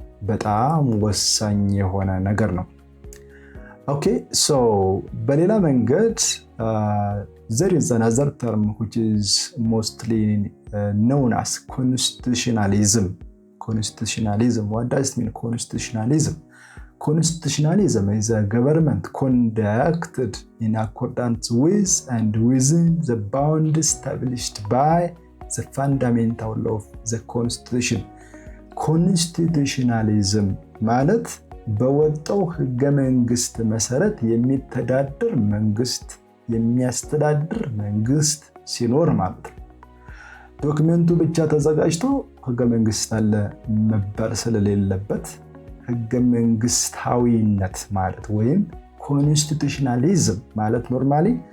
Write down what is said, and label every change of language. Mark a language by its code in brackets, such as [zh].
[am] በጣም ወሳኝ የሆነ ነገር ነው። ኦኬ ሶ በሌላ መንገድ [en] there is another term which is mostly known as constitutionalism. What does it mean? Constitutionalism is a government conducted in accordance with and within the bounds established by the fundamental law of the constitution. [am] Constitutionalism ማለት በወጣው ህገ መንግስት መሰረት የሚተዳደር መንግስት የሚያስተዳድር መንግስት ሲኖር ማለት ነው። ዶክመንቱ ብቻ ተዘጋጅቶ ህገ መንግስት አለ መባል ስለሌለበት ህገ መንግስታዊነት ማለት ወይም ኮንስቲቱሽናሊዝም ማለት ኖርማሊ